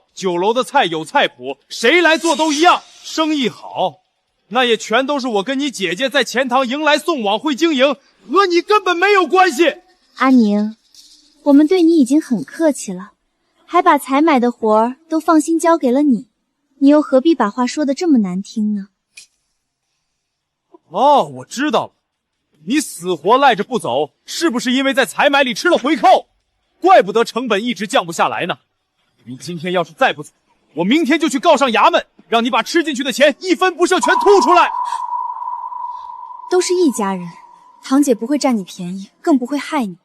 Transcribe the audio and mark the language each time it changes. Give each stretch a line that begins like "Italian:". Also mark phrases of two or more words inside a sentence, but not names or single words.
Chinese: 酒樓的菜有菜譜，誰來做都一樣。生意好，那也全都是我跟你姐姐在钱塘迎来送往會經營，和你根本沒有關係。阿寧，我們對你已經很客氣了，還把採買的活兒都放心交給了你，你又何必把話說得這麼難聽呢？哦，我知道了，你死活賴着不走，是不是因為在採買裡吃了回扣？怪不得成本一直降不下來呢。你今天要是再不走，我明天就去告上衙门，讓你把吃進去的錢一分不剩全吐出来。都是一家人，堂姐不會占你便宜，更不會害你。